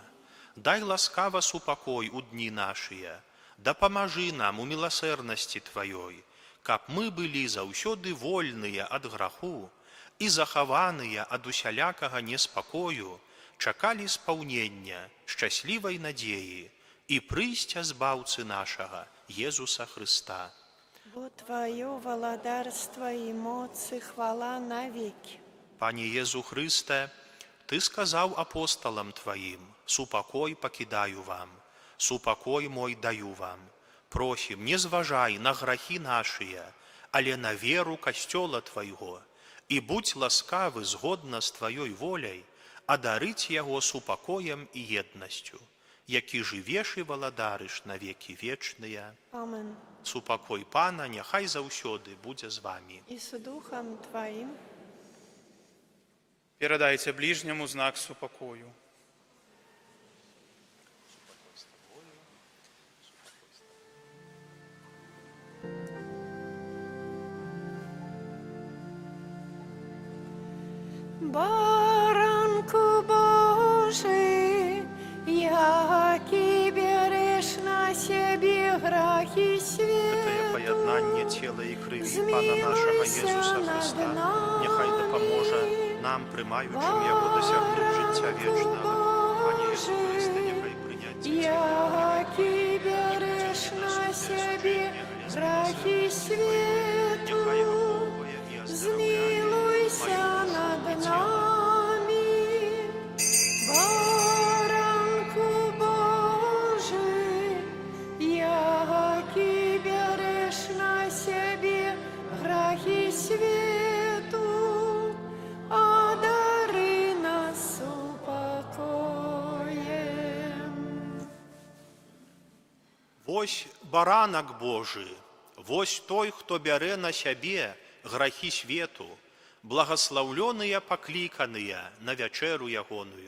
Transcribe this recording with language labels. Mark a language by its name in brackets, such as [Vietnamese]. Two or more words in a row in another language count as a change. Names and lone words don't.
[Belarusian] Дай ласкава супакой у дні нашыя, дапамажы нам у міласэрнасці Тваёй, каб мы былі заўсёды вольныя ад граху і захаваныя ад усялякага неспакою, чакалі спаўнення шчаслівай надзеі і прыйсця збаўцы нашага, Езуса Христа. Бо Твое валадарство и моц и хвала навеки. Пане Езу Христе, Ты сказаў апосталам Тваім: супакой пакідаю вам, супакой мой даю вам. Просім, не зважай на грахі нашыя, але на веру касцёла Твайго, і будь ласкавы згодна з Тваёй воляй адарыць яго супакоем і еднасцю, які жывеш і валадарыш на векі вечныя. Амин. Супакой Пана няхай заўсёды будзе з вамі. [Russian] И с Духом Твоим. [Belarusian] Перадайце ближняму знак супакою. [Ukrainian] Баранку Божий, який береш на себе грахи [Belarusian] Гэтае свету, паяднанне цела і крыві Пана нашага Езуса Христа няхай дапаможа нам, прымаючым яго, дасягнуць жыцця вечнага. Пане Езу Христе, няхай прыняцце [Ukrainian] який береш на себе грахи свету, [Belarusian] няхай ахоўвае і аздараўляе [Ukrainian] змилуйся над нами. Баранку Божий, який береш на себе грахи свету, одари нас упокоем. [Belarusian] Вось баранак Божы, вось той, хто бярэ на сябе грахі свету, благаслаўлёныя пакліканыя на вячэру ягоную.